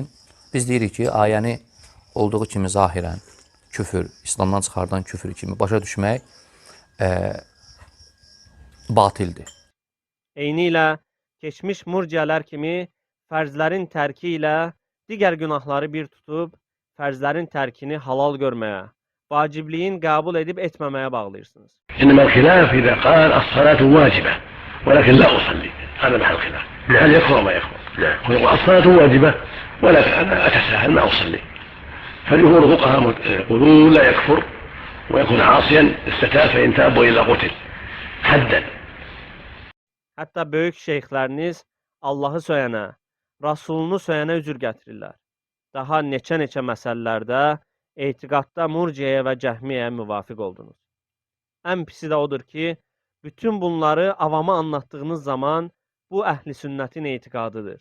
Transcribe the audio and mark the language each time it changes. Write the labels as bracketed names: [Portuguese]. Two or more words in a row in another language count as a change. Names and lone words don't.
[Azerbaijani] Biz deyirik ki, ayəni olduğu kimi zahirən küfür, İslamdan çıxardan küfür kimi başa düşmək batildir. Eyni ilə keçmiş murciələr kimi fərzlərin tərki ilə digər günahları bir tutub, fərzlərin tərkini halal görməyə, vacibliyin qəbul edib etməməyə bağlayırsınız. [Arabic] إنما الخلاف إذا قال الصلاة واجبة ولكن لا أصلي هذا محل الخلاف هل يكفر أو ما يكفر ويقول الصلاة واجبة ولكن أنا أتساهل ما أصلي فجمهور الفقهاء يقولون لا يكفر ويكون عاصيا استتاب فإن تاب وإلا قتل حدا. [Azerbaijani] Hətta böyük şeyxləriniz Allahı söyənə, Rasulunu söyənə üzr gətirirlər. Daha neçə məsələlərdə etiqadda Murciəyə və Cəhmiyyəyə müvafiq oldunuz. Ən pisi də odur ki, bütün bunları avama anlattığınız zaman bu əhl-i sünnətin etiqadıdır.